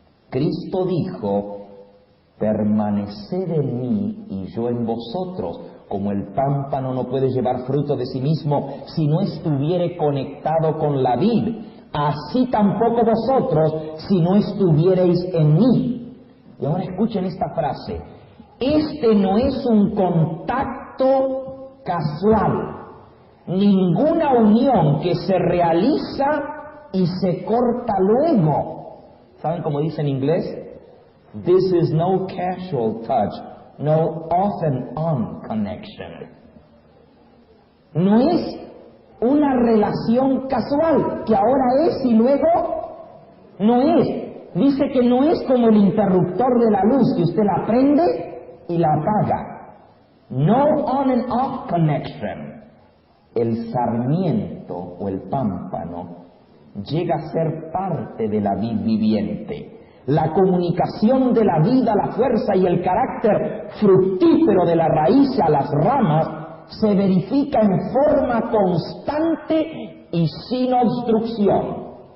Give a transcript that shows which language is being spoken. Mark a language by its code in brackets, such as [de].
[es] Cristo dijo: permaneced en mí y yo en vosotros, como el pámpano no puede llevar fruto de sí mismo si no estuviere conectado con la vid, así tampoco vosotros si no estuviereis en mí. Y ahora escuchen esta frase: este no es un contacto casual, ninguna unión que se realiza y se corta luego. ¿Saben cómo dice en inglés? [en] This is no casual touch, no off and on connection. [es] No es una relación casual, que ahora es y luego no es. Dice que no es como el interruptor de la luz, que usted la prende y la apaga. [en] No on and off connection. [es] El sarmiento o el pámpano llega a ser parte de la vid viviente. La comunicación de la vida, la fuerza y el carácter fructífero de la raíz a las ramas se verifica en forma constante y sin obstrucción.